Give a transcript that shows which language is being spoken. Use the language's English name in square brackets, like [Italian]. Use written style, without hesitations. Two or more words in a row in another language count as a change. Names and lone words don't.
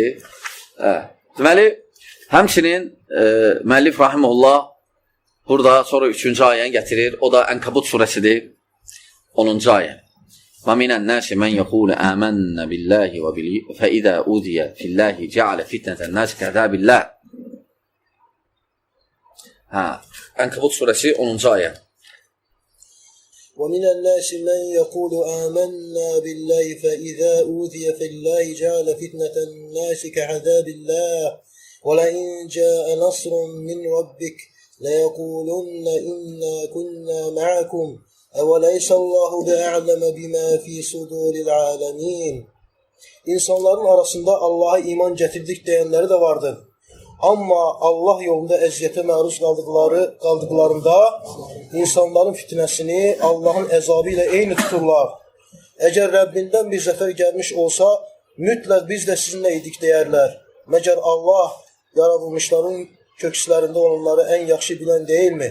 [Azerbaijani] Deməli, həmçinin müəllif rahimehullah burada sonra 3-cü ayəni gətirir. O da Ənkabut surəsidir. 10-cu ayə. [Arabic] ومن الناس من يقول آمنا بالله فإذا أوذي في الله جعل فتنة الناس كعذاب الله. [Azerbaijani] Ənkabut surəsi 10-cu ayə. [Arabic] وَمِنَ النَّاسِ مَنْ يَقُولُ آمَنَّا بِاللَّهِ فَإِذَا أُوذِيَ فِي اللَّهِ جَعَلَ فِتْنَةَ النَّاسِ كَعَذَابِ اللَّهِ وَلَئِنْ جَاءَ نَصْرٌ مِنْ رَبِّكَ لَيَقُولُنَّ إِنَّا كُنَّا مَعَكُمْ أَوَلَيْسَ اللَّهُ بِأَعْلَمَ بِمَا فِي صُدُورِ الْعَالَمِينَ. [Turkish] İnsanların arasında Allah'a iman getirdik diyenleri de vardır. [Azerbaijani] Amma Allah yolunda əziyyətə məruz qaldıqlarında insanların fitnəsini Allahın əzabı ilə eyni tuturlar. Əgər Rəbbindən bir zəfər gəlmiş olsa, mütləq biz də sizinlə idik deyərlər. Məgər Allah yaradılmışların kökslərində olanları ən yaxşı bilən deyilmi?